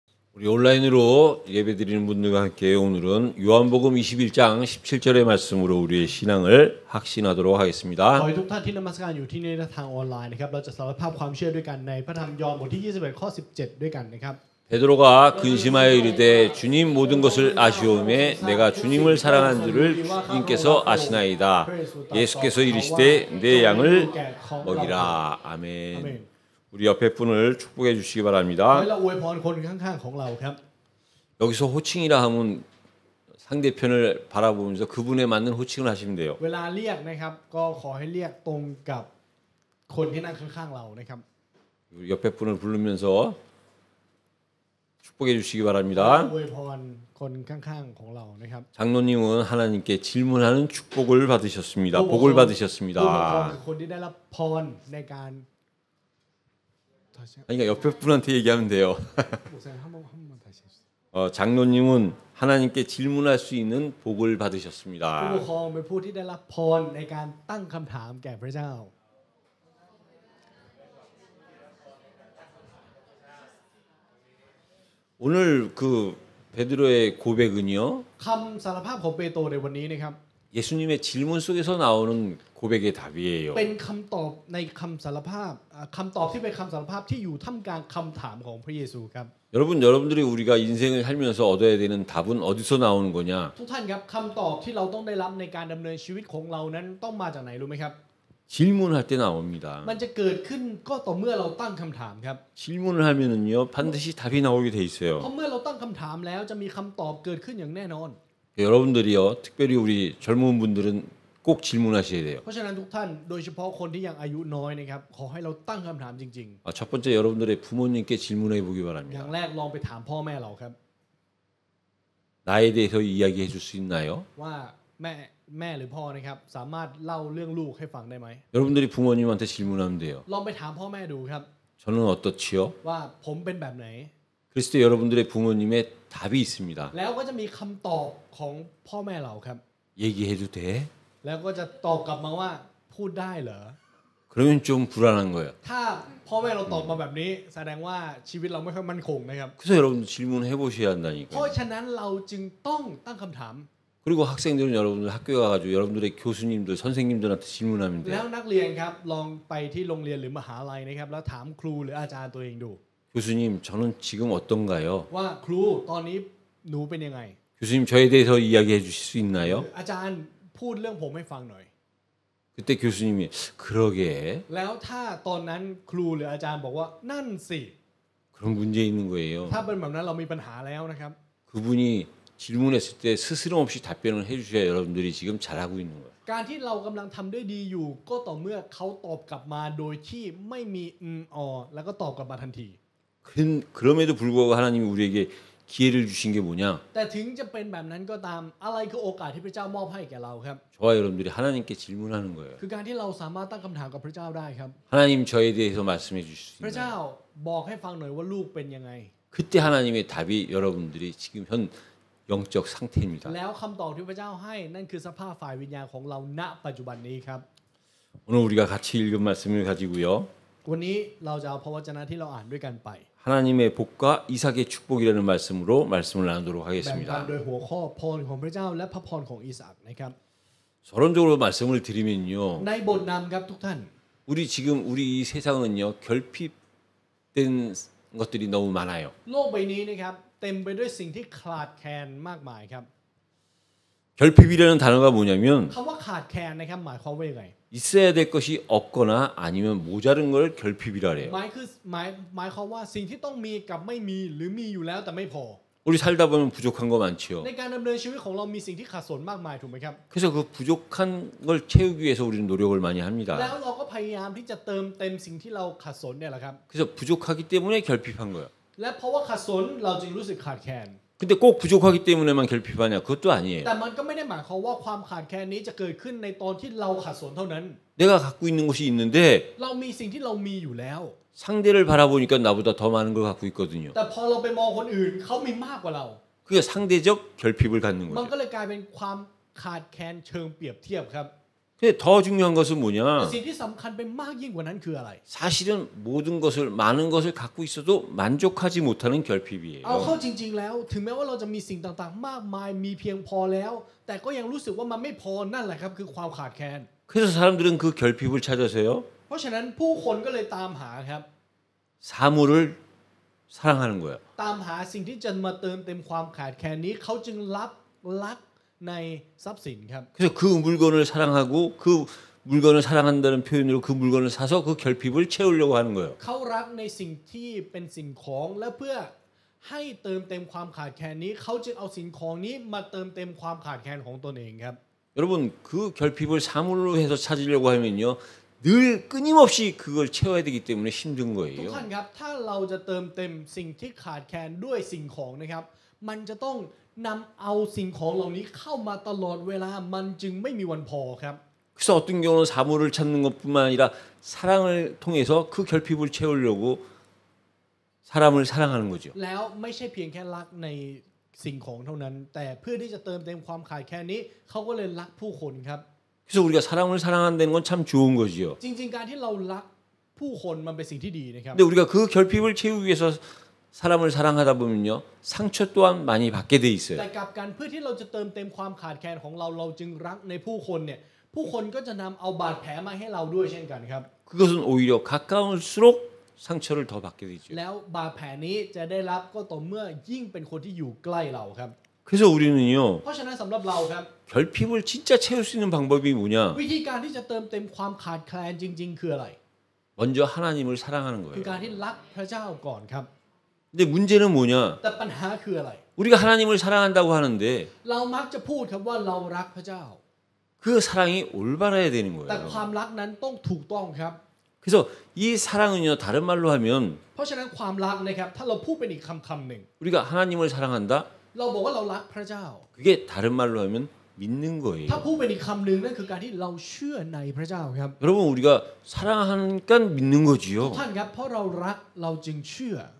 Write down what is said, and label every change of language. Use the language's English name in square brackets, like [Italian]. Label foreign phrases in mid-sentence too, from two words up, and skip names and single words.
[Korean] 우리 온라인으로 예배드리는 분들과 함께 오늘은 요한복음 21장 17절의 말씀으로 우리의 신앙을 확신하도록 [Thai] ขอ [Korean] 하겠습니다. [Thai] ให้ทุกท่านที่นมัสการอยู่ที่นี่และทางออนไลน์นะครับเราจะสารภาพความเชื่อด้วยกันในพระธรรมยอห์นบทที่21ข้อ17ด้วยกันนะครับ [Korean] 베드로가 근심하여 이르되 주님 모든 것을 아시오매 내가 주님을 사랑한 줄을 주님께서 아시나이다. 예수께서 이르시되 내 양을 먹이라. 아멘. 우리 옆에 분을 축복해 주시기 [Thai] ขอ [Korean] 바랍니다. [Thai] ให้เราอวยพรคนข้างๆของเราครับ [Korean] 여기서 호칭이라 하면 상대편을 바라보면서 그분에 맞는 호칭을 하시면 돼요. [Thai] เวลาเรียกนะครับก็ขอให้เรียกตรงกับคนที่นั่งข้างๆเรานะครับ [Korean] 우리 옆에 분을 부르면서 축복해 주시기 바랍니다. [Thai] อวยพรคนข้างๆของเรานะครับ [Korean] 장로님은 하나님께 질문하는 축복을 받으셨습니다. 복을 [Thai] ผู้ปกครอง [Korean] 받으셨습니다. [Thai] คือคนที่ได้รับพรในการ [Korean] 그러니까 옆에 분한테 얘기하면 돼요. 장로님은 하나님께 질문할 수 있는 복을 [Thai] ผู้ [Korean] 받으셨습니다. [Thai] ปกครองเป็นผู้ที่ได้รับพรในการตั้งคำถามแก่พระเจ้า [Korean] 오늘 그 베드로의 고백은요. [Thai] คำสารภาพของเปโตรในวันนี้นะครับ [Korean] 예수님의 질문 속에서 나오는 고백의 답이에요. [Thai] เป็นคำตอบในคำสารภาพคำตอบที่เป็นคำสารภาพที่อยู่ท่ามกลางคำถามของพระเยซูครับ [Korean] 여러분들이 우리가 인생을 살면서 얻어야 되는 답은 어디서 나오는 거냐? [Thai] ทุกท่านครับคำตอบที่เราต้องได้รับในการดำเนินชีวิตของเรานั้นต้องมาจากไหนรู้ไหมครับ [Korean] 질문할 때 나옵니다. [Thai] มันจะเกิดขึ้นก็ต่อเมื่อเราตั้งคำถามครับ [Korean] 질문을 하면은요 반드시 답이 나오게 돼 [Thai] เพ [Korean] 있어요. [Thai] ราะเมื่อเราตั้งคำถามแล้วจะมีคำตอบเกิดขึ้นอย่างแน่นอน [Korean] 여러분들이요 특별히 우리 젊은 분들은 꼭 질문하셔야 돼요. [Thai] เพราะฉะนั้นทุกท่านโดยเฉพาะคนที่ยังอายุน้อยนะครับขอให้เราตั้งคำถามจริง [Korean] 첫 번째 여러분들의 부모님께 질문해 보기 [Thai] ๆ อ [Korean] 바랍니다. [Thai] ย่างแรกลองไปถามพ่อแม่เราครับ [Korean] 나에 대해서 이야기해 줄 수 있나요? [Thai] ว่าแม่หรือพ่อนะครับสามารถเล่าเรื่องลูกให้ฟังได้ไหม [Korean] 여러분들이 부모님한테 질문하면 돼요. [Thai] ลองไปถามพ่อแม่ดูครับ [Korean] 저는 어떻지요? [Thai] ว่าผมเป็นแบบไหน [Korean] 그랬을 때 여러분들의 부모님의 답이 있습니다. [Thai] แล้วก็จะมีคำตอบของพ่อแม่เราครับ [Korean] 얘기해도 돼? [Thai] แล้วก็จะตอบกลับมาว่าพูดได้เหรอ [Korean] 그러면 좀 불안한 거예요. [Thai] ถ้าพ่อแม่เราตอบมาแบบนี้แสดงว่าชีวิตเราไม่ค่อยมั่นคงนะครับ [Korean] 그래서 여러분들 질문해 보셔야 [Thai] เพ [Korean] 한다니까요. [Thai] ราะฉะนั้นเราจึงต้องตั้งคำถาม [Korean] 그리고 학생들은 여러분들 학교에 가가지고 여러분들의 교수님들, 선생님들한테 질문하면 [Thai] แล้ว [Korean] 돼요. [Thai] นักเรียนครับลองไปที่โรงเรียนหรือมหาลัยนะครับแล้วถามครูหรืออาจารย์ตัวเองดู [Korean] 교수님, 저는 지금 어떤가요? [Thai] ว่าครูตอนนี้หนูเป็นยังไง [Korean] 교수님, 저에 대해서 이야기해 주실 수 [Thai] หรือ [Korean] 있나요? [Thai] อาจารย์พูดเรื่องผมให้ฟังหน่อย [Korean] 그때 교수님이 그러게 [Thai] แล้วถ้าตอนนั้นครูหรืออาจารย์บอกว่านั่นสิ [Korean] 그런 문제 있는 거예요. [Thai] ถ้าเป็นแบบนั้นเรามีปัญหาแล้วนะครับ [Korean] 그분이 질문했을 때 스스럼 없이 답변을 해주셔야 여러분들이 지금 잘하고 있는 거예요. [Thai] การที่เรากำลังทำได้ดีอยู่ก็ต่อเมื่อเขาตอบกลับมาโดยที่ไม่มีแล้วก็ตอบกลับมาทันที [Korean] 그럼에도 불구하고 하나님이 우리에게 기회를 주신 게 뭐냐? [Thai] แต่ถึงจะเป็นแบบนั้นก็ตามอะไรคือโอกาสที่พระเจ้ามอบให้แก่เราครับ [Korean] 저와 여러분들이 하나님께 질문하는 거예요. [Thai] คือการที่เราสามารถตั้งคำถามกับพระเจ้าได้ครับ [Korean] 하나님 저에 대해서 말씀해 주실 수 [Thai] พระเจ้า [Korean] 있나요? [Thai] บอกให้ฟังหน่อยว่าลูกเป็นยังไง [Korean] 그때 하나님의 답이 여러분들이 지금 현 영적 상태입니다. [Thai] แล้วคำตอบที่พระเจ้าให้นั่นคือสภาพฝ่ายวิญญาณของเราณปัจจุบันนี้ครับ [Korean] 오늘 우리가 같이 읽은 말씀을 가지고요. [Thai] วันนี้เราจะเอาพระวจนะที่เราอ่านด้วยกันไป [Korean] 하나님의 복과 이삭의 축복이라는 말씀으로 말씀을 나누도록 [Thai] แบ่งปัน [Korean] 하겠습니다. [Thai] โดยหัวข้อพรของพระเจ้าและพระพรของอิสอัคนะครับ [Korean] 서론적으로 말씀을 드리면요. [Thai] ในบทนำครับทุกท่าน [Korean] 우리 이 세상은요. 결핍된 것들이 너무 많아요. [Thai] โลกใบนี้นะครับเต็มไปด้วยสิ่งที่ขาดแคลนมากมายครับ [Korean] 결핍이라는 단어가 뭐냐면 [Thai] คำว่าขาดแคลนนะครับหมายความว่ายังไง [Korean] 있어야 될 것이 없거나 아니면 모자른 걸 결핍이라 그래요. [Thai] หมายความว่าสิ่งที่ต้องมีกับไม่มีหรือมีอยู่แล้วแต่ไม่พอ [Korean] 우리 살다 보면 부족한 거 많지요. [Thai] ในการดำเนินชีวิตของเรามีสิ่งที่ขาดสนมากมายถูกไหมครับ [Korean] 그래서 그 부족한 걸 채우기 위해서 우리는 노력을 많이 [Thai] แล้ว [Korean] 합니다. [Thai] เราก็พยายามที่จะเติมเต็มสิ่งที่เราขาดสนเนี่ยแหละครับ [Korean] 그래서 부족하기 때문에 결핍한 거예요. [Thai] และเพราะว่าขาดสนเราจึงรู้สึกขาดแคลน [Korean] 근데 꼭 부족하기 때문에만 결핍하냐? 그것도 아니에요. [Thai] แต่มันก็ไม่ได้หมายความว่าความขาดแคลนนี้จะเกิดขึ้นในตอนที่เราขาดสนเท่านั้น [Korean] 내가 갖고 있는 것이 있는데 [Thai] เรามีสิ่งที่เรามีอยู่แล้ว [Korean] 상대를 바라보니까 나보다 더 많은 걸 갖고 있거든요. [Thai] แต่พอเราไปมองคนอื่นเขามีมากกว่าเรา [Korean] 그게 상대적 결핍을 갖는 [Thai] มัน [Korean] 거죠. [Thai] ก็เลยกลายเป็นความขาดแคลนเชิงเปรียบเทียบครับ [Korean] 근데 더 중요한 것은 [Thai] แต่ [Korean] 뭐냐? [Thai] สิ่งที่สำคัญไปมากยิ่งกว่านั้นคืออะไร [Korean] 사실은 모든 것을 많은 것을 갖고 있어도 만족하지 못하는 [Thai] เอา [Korean] 결핍이에요. [Thai] เข้าจริงๆแล้วถึงแม้ว่าเราจะมีสิ่งต่างๆมากมายมีเพียงพอแล้ว แต่ก็ยังรู้สึกว่ามันไม่พอนั่นแหละครับคือความขาดแคลน [Korean] 그래서 사람들은 그 결핍을 찾아서요. [Thai] เพราะฉะนั้นผู้คนก็เลยตามหาครับ [Korean] 사물을 사랑하는 거예요. [Thai] ตามหาสิ่งที่จะมาเติมเต็มความขาดแคลนนี้เขาจึงลักในทรัพย์สินครับ [Korean] 그래서 그 물건을 사랑하고 그 물건을 사랑한다는 표현으로 그 물건을 사서 그 결핍을 채우려고 하는 거예요. [Thai] เขารักในสิ่งที่เป็นสิ่งของและเพื่อให้เติมเต็มความขาดแคลนนี้เขาจึงเอาสิ่งของนี้มาเติมเต็มความขาดแคลนของตนเองครับ [Korean] 여러분 그 결핍을 사물로 해서 찾으려고 하면요. 늘 끊임없이 그걸 채워야 되기 때문에 힘든 [Thai] ทุก [Korean] 거예요. [Thai] ท่านครับถ้าเราจะเติมเต็มสิ่งที่ขาดแคลนด้วยสิ่งของนะครับมันจะต้องนำเอาสิ่งของเหล่านี้เข้ามาตลอดเวลามันจึงไม่มีวันพอครับ [Korean] 그래서 어떤 경우는 사물을 찾는 것뿐만 아니라 사랑을 통해서 그 결핍을 채우려고 사람을 사랑하는 거죠. [Thai] แล้วไม่ใช่เพียงแค่รักในสิ่งของเท่านั้น แต่เพื่อที่จะเติมเต็มความขาดแคลนนี้เขาก็เลยรักผู้คนครับ [Korean] 그래서 우리가 사람을 사랑한다는 건 참 좋은 거지요. [Thai] จริงๆการที่เรารักผู้คนมันเป็นสิ่งที่ดีนะครับ [Korean] 근데 우리가 그 결핍을 채우기 위해서 사람을 사랑하다 보면요. 상처 또한 많이 받게 돼 [Thai] แต่ [Korean] 있어요. [Thai] กลับกันเพื่อที่เราจะเติมเต็มความขาดแคลนของเราเราจึงรักในผู้คนเนี่ยผู้คนก็จะนำเอาบาดแผลมาให้เราด้วยเช่นกันครับ [Korean] 그것은 오히려 가까울수록 상처를 더 받게 되죠. [Thai] แล้วบาดแผลนี้จะได้รับก็ต่อเมื่อยิ่งเป็นคนที่อยู่ใกล้เราครับ [Korean] 그래서 우리는요. [Thai] เพราะฉะนั้นสำหรับเราครับ [Korean] 결핍을 진짜 채울 수 있는 방법이 뭐냐? [Thai] วิธีการที่จะเติมเต็มความขาดแคลนจริง ๆ คืออะไร [Korean] 먼저 하나님을 사랑하는 [Thai] คือ [Korean] 거예요. [Thai] การที่รักพระเจ้าก่อนครับ [Korean] 근데 문제는 뭐냐? [Thai] แต่ปัญหาคืออะไร [Korean] 우리가 하나님을 사랑한다고 하는데 [Thai] เรามักจะพูดครับว่าเรารักพระเจ้า [Korean] 그 사랑이 올바라야 되는 [Thai] แต่ [Korean] 거예요. [Thai] ความรักนั้นต้องถูกต้องครับ [Korean] 그래서 이 사랑은요. 다른 말로 하면 [Thai] เพราะฉะนั้นความรักนะครับถ้าเราพูดเป็นอีกคำหนึ่ง [Korean] 우리가 하나님을 사랑한다. [Thai] เราบอกว่าเรารักพระเจ้า [Korean] 그게 다른 말로 하면 믿는 거예요. [Thai] ถ้าพูดเป็นอีกคำหนึ่งนั่นคือการที่เราเชื่อในพระเจ้าครับ [Korean] 여러분 우리가 사랑하니까 믿는 [Thai] ทุก [Korean] 거지요. [Thai] ท่านครับเพราะเรารักเราจึงเชื่อ